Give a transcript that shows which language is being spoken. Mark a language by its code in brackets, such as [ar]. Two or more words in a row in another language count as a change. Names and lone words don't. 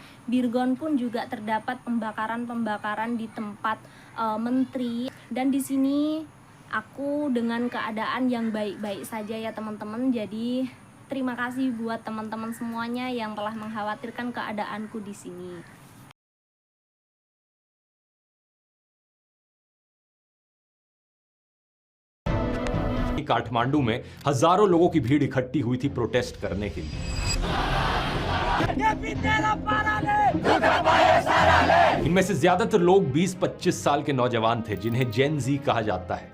[id] Birgon pun juga terdapat pembakaran di tempat menteri. Dan di sini aku dengan keadaan yang baik-baik saja ya teman-teman. Jadi terima kasih buat teman-teman semuanya yang telah mengkhawatirkan keadaanku di sini. [hi] काठमांडू में हजारों लोगों की भीड़ इकट्ठी हुई थी प्रोटेस्ट करने के लिए। इनमें से ज्यादातर लोग 20-25 साल के नौजवान थे जिन्हें [en] Gen Z [hi] कहा जाता है।